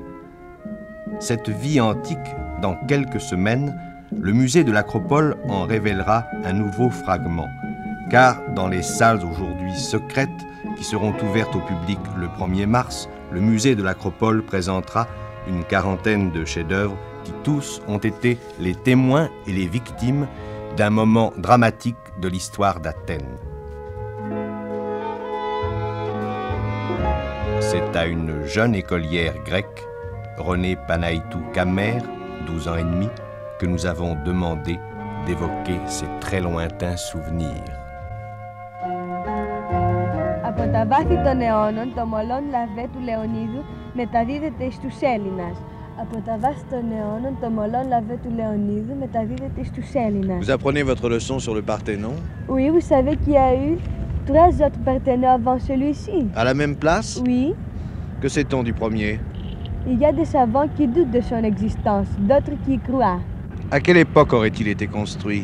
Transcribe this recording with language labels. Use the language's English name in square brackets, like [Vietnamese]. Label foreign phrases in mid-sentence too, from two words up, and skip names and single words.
[French] Cette vie antique, dans quelques semaines, le musée de l'Acropole en révélera un nouveau fragment, car dans les salles aujourd'hui secrètes, qui seront ouvertes au public le 1er mars, le musée de l'Acropole présentera une quarantaine de chefs-d'œuvre qui tous ont été les témoins et les victimes d'un moment dramatique de l'histoire d'Athènes. C'est à une jeune écolière grecque, Renée Panaïtou Kamer, 12 ans et demi, que nous avons demandé d'évoquer ces très lointains souvenirs. [Greek] Από τα βάθη των αιώνων, το μολόν λαβέ του Λεωνίδου μεταδίδεται στους Έλληνας. Από τα βάση των αιώνων, το Μολόν l'avait του Λεωνίδου μεταδίδεται στους Έλληνες. [French] Vous apprenez votre leçon sur le Parthénon? Oui, vous savez qu'il y a eu 3 autres Parthénons avant celui-ci. À la même place? Oui. Que sait-on du premier? Il y a des savants qui doutent de son existence, d'autres qui y croient. À quelle époque aurait-il été construit?